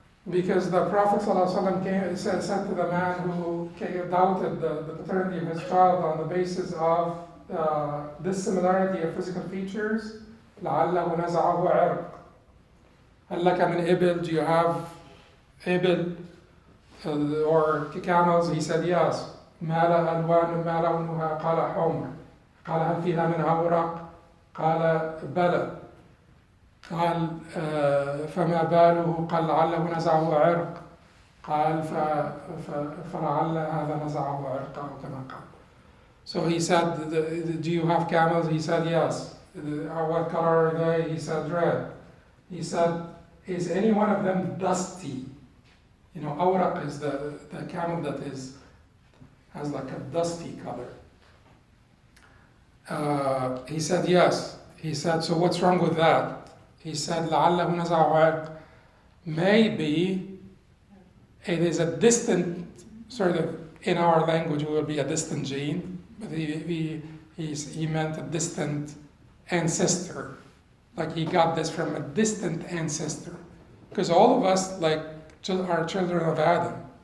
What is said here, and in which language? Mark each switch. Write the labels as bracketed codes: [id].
[en] Because the Prophet ﷺ said to the man who doubted the paternity of his child on the basis of dissimilarity of physical features, [ar] لَعَلَّهُ نَزَعَهُ عِرْقٍ. هل لك من إبل? [en] Do you have إبل or camels? He said yes. [ar] ما لونها؟ قال حمر. قال هل فيها من أورق؟ قال بلى. قال فما باله؟ قال لعله نزعه عرق. قال فلعل هذا نزعه عرق أو كما قال. [en] So he said, do you have camels? He said yes. What color are they? He said red. He said, is any one of them dusty? You know, awraq is the camel that has like a dusty color. He said, yes. He said, so what's wrong with that? He said, [ar] لعله نزع عرق. [en] Maybe it is a distant, sort of, in our language it will be a distant gene, but he meant a distant ancestor. Like he got this from a distant ancestor. Because all of us, like, are children of Adam.